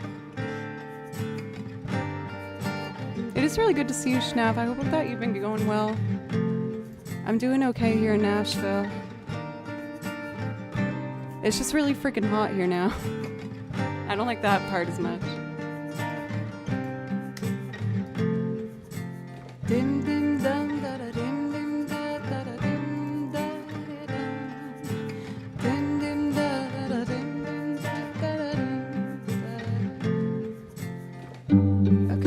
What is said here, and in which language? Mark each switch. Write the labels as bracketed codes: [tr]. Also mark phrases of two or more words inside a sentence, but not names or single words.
[en] It is really good to see you, Schnapp. I hope that you've been going well. I'm doing okay here in Nashville. It's just really freaking hot here now. I don't like that part as much. Dim dim dum da da dim dim da da da dim da da dum. Dim dim da da da dim dim da da da dim da.